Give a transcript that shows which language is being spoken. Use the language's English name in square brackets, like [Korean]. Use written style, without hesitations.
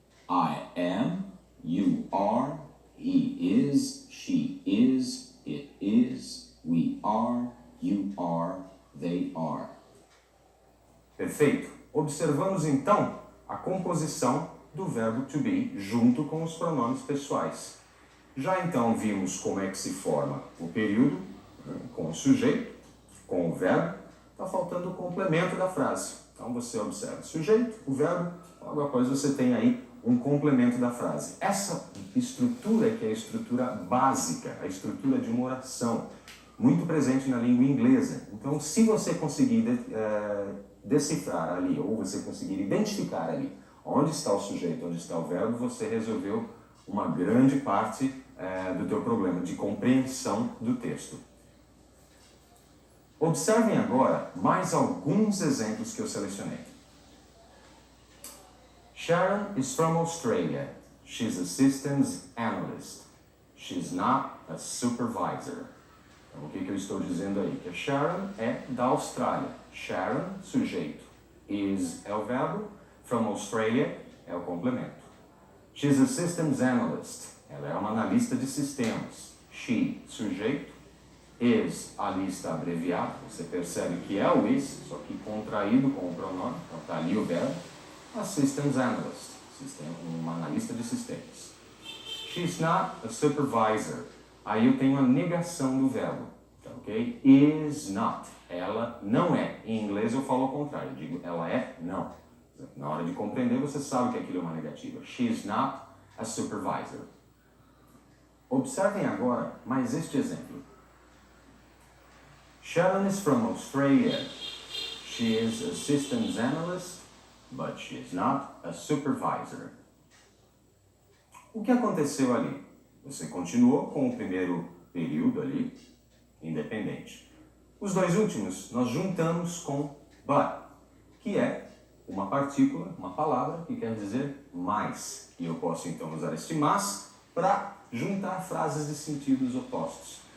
[English] I am, you are, he is, she is, it is, we are, you are, they are. [Portuguese] Perfeito. Observamos então a composição do verbo to be junto com os pronomes pessoais. Já então vimos como é que se forma o período, com o sujeito, com o verbo. Está faltando o complemento da frase. Então você observa o sujeito, o verbo, logo após você tem aí um complemento da frase. Essa estrutura que é a estrutura básica, a estrutura de uma oração, muito presente na língua inglesa. Então, se você conseguir decifrar ali, ou você conseguir identificar ali onde está o sujeito, onde está o verbo, você resolveu uma grande parte do teu problema de compreensão do texto. Observem agora mais alguns exemplos que eu selecionei. [English] Sharon is from Australia. She's a systems analyst. She's not a supervisor. [Portuguese] Então, o que eu estou dizendo aí? Que a Sharon é da Austrália. Sharon, sujeito. Is é o verbo. From Australia é o complemento. She's a systems analyst. Ela é uma analista de sistemas. She, sujeito. Is, ali está abreviado. Você percebe que é o is, só que contraído com o pronome. Então está ali o verbo. A systems analyst. Uma analista de sistemas. [English] She's not a supervisor. [Portuguese] Aí eu tenho a negação do verbo. Tá, ok? Is not. Ela não é. Em inglês eu falo ao contrário. Eu digo ela é não. Na hora de compreender você sabe que aquilo é uma negativa. She's not a supervisor. Observem agora mais este exemplo. [English] Sharon is from Australia. She is a systems analyst, but she is not a supervisor. [Portuguese] O que aconteceu ali? Você continuou com o primeiro período ali, independente. Os dois últimos nós juntamos com but, que é uma partícula, uma palavra que quer dizer mais. E eu posso então usar este mas para juntar frases de sentidos opostos.